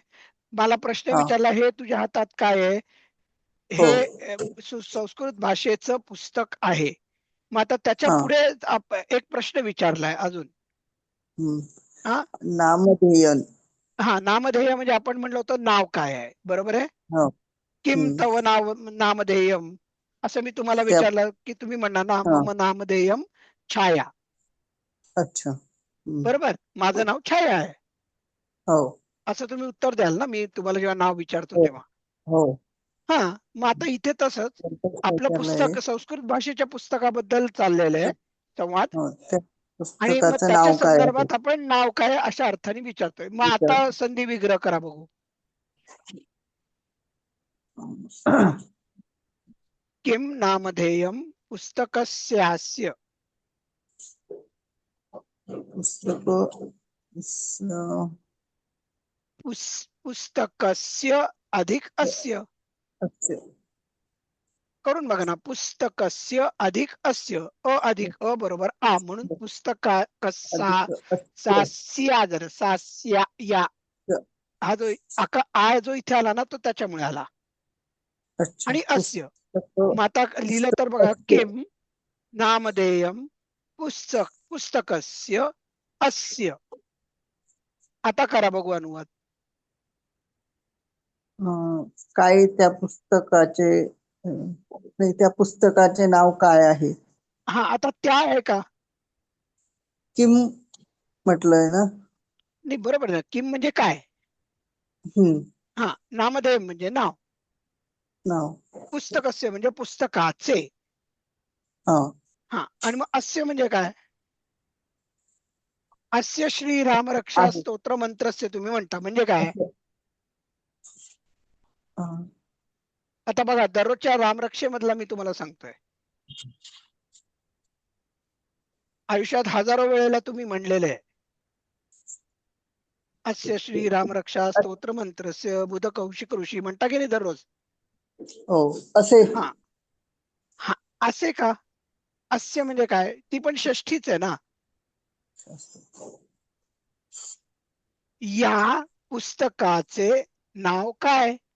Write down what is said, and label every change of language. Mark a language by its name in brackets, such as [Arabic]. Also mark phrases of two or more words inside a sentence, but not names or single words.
[Marathi] मला प्रश्न विचारला, हे तुझ्या हातात काय आहे? हे संस्कृत भाषेचं पुस्तक आहे. मग आता त्याच्या पुढे एक प्रश्न विचारलाय अजून. नामधेय. हा, नामधेय म्हणजे आपण म्हणलं होतं नाव काय आहे, बरोबर आहे. [Sanskrit] किम तव नामधेयम, [Marathi] असं मी तुम्हाला विचारलं की तुम्ही म्हणणार ना, [Sanskrit] मम नामधेयम छाया. [Marathi] अच्छा. बरोबर, माझं नाव छाया आहे, हो. असं तुम्ही उत्तर द्याल ना मी तुम्हाला जेव्हा नाव विचारतो तेव्हा. हा, मग आता इथे तसंच आपलं पुस्तक संस्कृत भाषेच्या पुस्तकाबद्दल चाललेलं आहे संवाद. आणि मग त्याच्या संदर्भात आपण नाव काय अशा अर्थाने विचारतोय. मग आता संधी विग्रह करा, बघू. [Sanskrit] किम नामधेयम पुस्तकस्यास्य [Marathi] पुस्तक [Sanskrit] पुस्तकस्य अधिक अस्य अस्य [Marathi] करून बघा ना. [Sanskrit] पुस्तकस्य अधिक अस्य अधिक [Marathi] बरोबर म्हणून पुस्तका कसा [Sanskrit] अधिक अस्य [Marathi] सास्या जर सास्या या हा जो जो इथे आला ना तो त्याच्यामुळे आला. अच्छा आणि अस्य पुस्तक मग आता लिहिलं तर बघा अस्य. [Sanskrit] किम नामधेयम पुस्तकस्य अस्य. [Marathi] आता करा बघू अनुवाद. काय त्या पुस्तकाचे नाही त्या पुस्तकाचे नाव काय आहे? हा आता त्या आहे का? किम म्हटलंय ना. नाही बरोबर आहे. किम म्हणजे काय? हम्म हा नामधेय म्हणजे नाव. नाव. पुस्तकस्य म्हणजे पुस्तकाचे. हा हा आणि मग अस्य म्हणजे काय? [Sanskrit] अस्य श्री राम रक्षा [Marathi] आहे. [Sanskrit] स्तोत्र मंत्रस्य [Marathi] तुम्ही म्हणता म्हणजे काय? हा. आता बघा दररोजच्या रामरक्षेमधला मी तुम्हाला सांगतोय. आयुष्यात हजारो वेळेला तुम्ही म्हणलेले आहे. [Sanskrit] अस्य श्री राम रक्षा स्तोत्र मंत्रस्य बुध कौशिक ऋषी [Marathi] म्हणता की नाही दररोज? हो असे. हा हा असे का? अस्य म्हणजे काय? ती पण षष्ठीच आहे ना. या पुस्तकाचे नाव काय?